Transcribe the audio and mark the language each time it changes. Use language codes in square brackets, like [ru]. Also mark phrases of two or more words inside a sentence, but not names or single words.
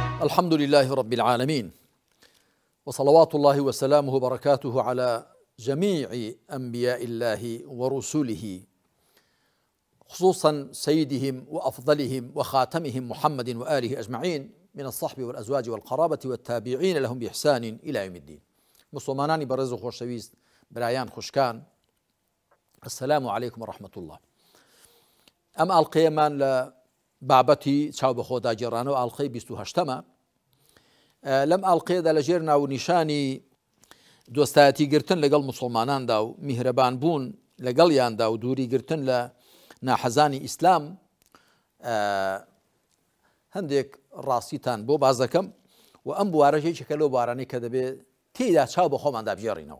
[ar] الحمد لله رب العالمين، وصلوات الله وسلامه وبركاته على جميع أنبياء الله ورسله، خصوصا سيدهم وأفضلهم وخاتمهم محمد وآله أجمعين من الصحب والأزواج والقرابة والتابعين لهم بإحسان إلى يوم الدين. [ckb] مسلمانانی بەڕێز و خۆشەویست، برایان خوشکان، [ar] السلام عليكم ورحمة الله. [ckb] ئەم ئاڵقەیەمان لە بابەتی چاو بە خۆداگێڕانەوە ئاڵقەی 28ەمە. لەم ئاڵقەیەدا لەژێر ناو نیشانی دۆستایەتی گرتن لەگەڵ مسلماناندا و میهرەبان بوون لەگەڵیاندا و دووری گرتن لە ناحەزانی ئیسلام هەندێک ڕاستیتان بۆ باز دەکەم و ئەم بوارەژێکێکە لەو بارانەی کە دەبێت تێیدا چاو بە خۆماندا بژێڕینەوە.